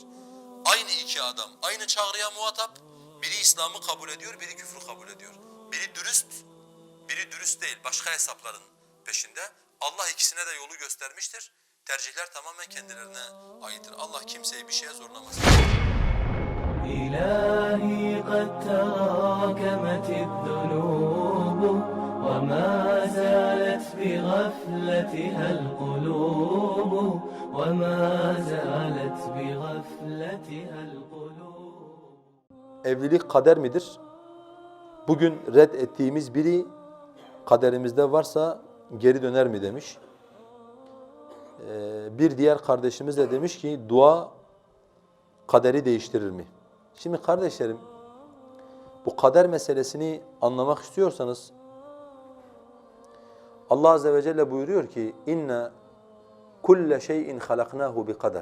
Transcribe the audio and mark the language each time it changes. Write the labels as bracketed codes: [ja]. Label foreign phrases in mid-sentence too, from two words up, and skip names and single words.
[tr] Aynı iki adam, aynı çağrıya muhatap. Biri İslam'ı kabul ediyor, biri küfrü kabul ediyor. Biri dürüst, biri dürüst değil, başka hesapların peşinde. Allah ikisine de yolu göstermiştir. Tercihler tamamen kendilerine aittir. Allah kimseyi bir şeye zorlamaz. [ar] إلهي قد تراكمت الذنوب وما زالت بغفلتها القلوب وما زالت بغفلتها القلوب. [tr] Evlilik kader midir? Bugün red ettiğimiz biri kaderimizde varsa geri döner mi demiş. Bir diğer kardeşimiz de demiş ki dua kaderi değiştirir mi? Şimdi kardeşlerim bu kader meselesini anlamak istiyorsanız Allah Azze ve Celle buyuruyor ki [ar] إنا كل شيء خلقناه بقدر.